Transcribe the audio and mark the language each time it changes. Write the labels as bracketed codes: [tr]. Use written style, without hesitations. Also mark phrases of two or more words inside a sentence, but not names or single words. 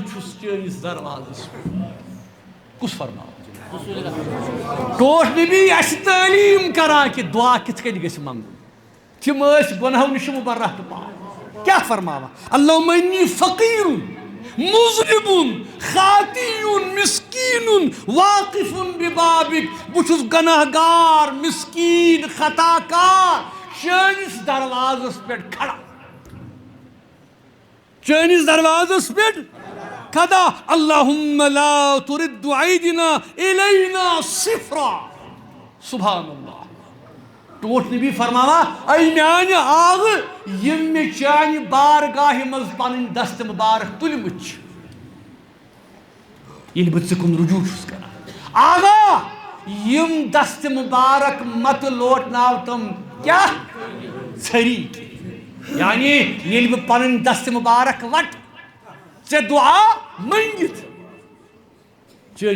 [ks] چھُس چٲنِس دروازس پٮ۪ٹھ کُس فرماوان ٹوٹھ نبی اَسہِ تعلیٖم کران کہِ دعا کِتھ کٔنۍ گژھِ منٛگُن تِم ٲسۍ گۄنہو نِش مُبرّہ تہٕ پاک کیٛاہ فرماوان [ar] اللہُم انی فقیٖرٌ مُذنِبٌ خاطیٌ مسکیٖنٌ واقفٌ ببابک [ks] بہٕ چھُس گۄناہ گار مسکیٖن خطا کار چٲنِس دروازس پٮ۪ٹھ کھڑا چٲنِس دروازس پٮ۪ٹھ کھڑا [ar] اللہُم لا ترد عیدنا الینا صفرا سبحان اللہ [ks] ٹوٹھ نبی فرماوان اے میانہِ آغ یِم مےٚ چانہِ بارگاہہِ منٛز پنٕنۍ دست مبارک تُلمٕتۍ چھِ ییٚلہِ بہٕ ژےٚ کُن رجوع چھُس کران آغا یِم دست مبارک متہٕ لوٹناو تِم کیٛاہ ژھٔری یعنی ییٚلہِ بہٕ پنٕنۍ دست مبارک وٹہٕ ژےٚ دعا منٛگِتھ چٲنِس دروازس